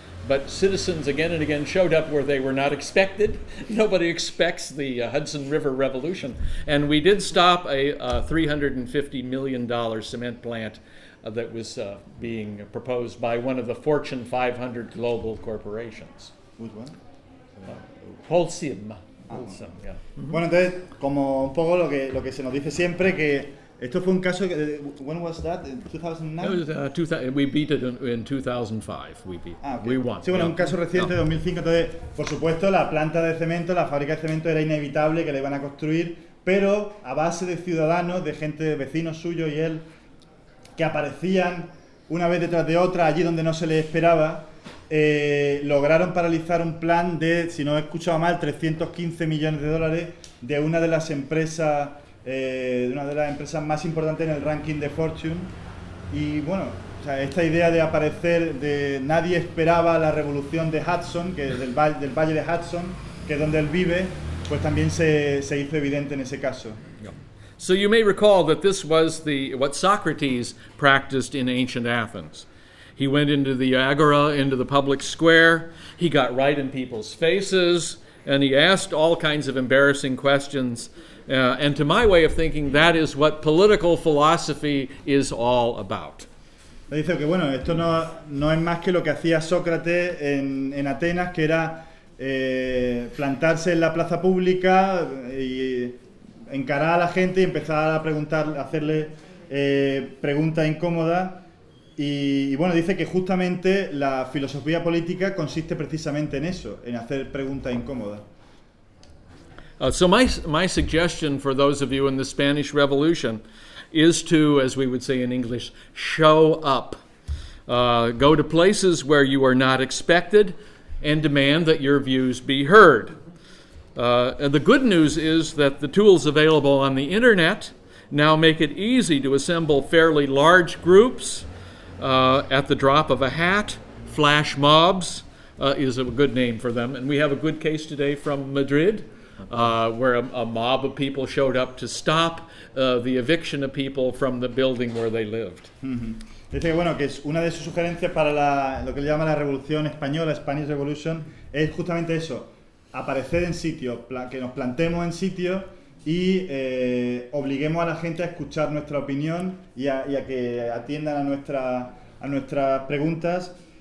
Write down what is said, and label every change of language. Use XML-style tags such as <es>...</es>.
<en>But citizens again and again showed up where they were not expected. Nobody expects the Hudson River Revolution. And we did stop a $350 million cement plant that was being proposed by one of the Fortune 500 global corporations. Which one? Holcim.</en> <es>Bueno, entonces, como un poco lo que se nos dice siempre, que esto fue un caso que...</es> <en>¿When was that? ¿In 2009? No, we beat it in 2005. We won.</en> <es>Sí, bueno, un caso reciente, 2005. Entonces, por supuesto, la planta de cemento, la fábrica de cemento era inevitable que la iban a construir, pero a base de ciudadanos, de gente, de vecinos suyos y él, que aparecían una vez detrás de otra, allí donde no se les esperaba... lograron paralizar un plan de, si no he escuchado mal, 315 millones de dólares de una de las empresas más importantes en el ranking de Fortune. Y bueno, o sea, esta idea de aparecer, de nadie esperaba la revolución de Hudson, que es del valle de Hudson, que es donde él vive, pues también se hizo evidente en ese caso.</es> <en>So you may recall that this was what Socrates practiced in ancient Athens. He went into the agora, into the public square. He got right in people's faces, and he asked all kinds of embarrassing questions. And to my way of thinking, that is what political philosophy is all about.</en> <es>Me dice que bueno, esto no es más que lo que hacía Sócrates en Atenas, que era plantarse en la plaza pública y encarar a la gente y empezar a preguntar, hacerle preguntas incómodas. Y bueno, dice que justamente la filosofía política consiste precisamente en eso, en hacer preguntas incómodas.</es> <en>So my suggestion for those of you in the Spanish Revolution is to, as we would say in English, show up. Go to places where you are not expected and demand that your views be heard. And the good news is that the tools available on the internet now make it easy to assemble fairly large groups. At the drop of a hat, flash mobs is a good name for them. And we have a good case today from Madrid, where a mob of people showed up to stop the eviction of people from the building where they lived. Mm-hmm.</en> <es>Dice que, bueno, que es una de sus sugerencias para lo que le llama la Revolución Española, Spanish Revolution, es justamente eso, aparecer en sitio, que nos plantemos en sitio y obliguemos a la gente a escuchar nuestra opinión y a que atiendan a nuestras preguntas.</es>